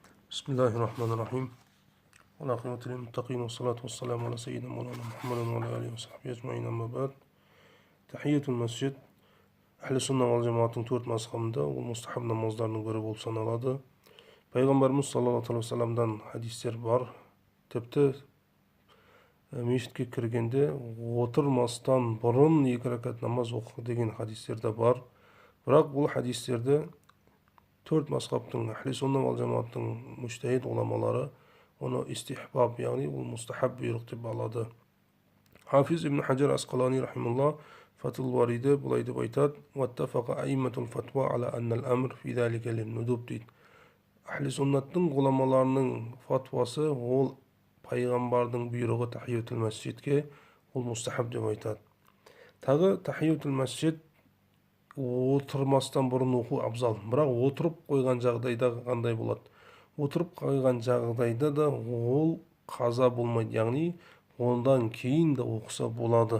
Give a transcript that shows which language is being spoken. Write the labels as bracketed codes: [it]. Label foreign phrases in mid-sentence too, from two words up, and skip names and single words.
[ar] بسم الله الرحمن الرحيم والعاقبة للمتقين والصلاة والسلام على سيدنا مولانا محمد وعلى آله وصحبه أجمعين أما بعد تحية المسجد أهل السنة والجماعة [kk] төрт мазхабында ол мұстахаб намаздарының бірі болып саналады. Пайғамбарымыз [ar] صلى الله عليه وسلم [kk] хадистер бар. Тіпті мешітке кіргенде отырмастан бұрын 2 ракат намаз оқы деген хадистер де бар. Бірақ бұл хадистерді төрт мазхабтың [ar] أهل السنة والجماعة [kk] мүжтәһид ғұламалары оны истихбаб, яғни ол мұстахаб бұйрық деп алады. Хафиз ибн Хаджар Асқалани рахималлах Фатул Бариде былай деп айтады: [ar] "واتفق أئمة الفتوى على أن الأمر في ذلك للندب" [kk] дейді. [ar] أهل السنة [kk] ғұламаларының фатвасы ол пайғамбардың бұйрығы [ar] تحية المسجد [kk] ол мұстахаб деп айтады. Тағы [ar] تحية المسجد [kk] отырмастан бұрын оқу абзал. Бірақ отырып қойған жағдайда қандай болады? Отырып қойған жағдайда да ол қаза болмайды, яғни ондан кейін де оқыса болады.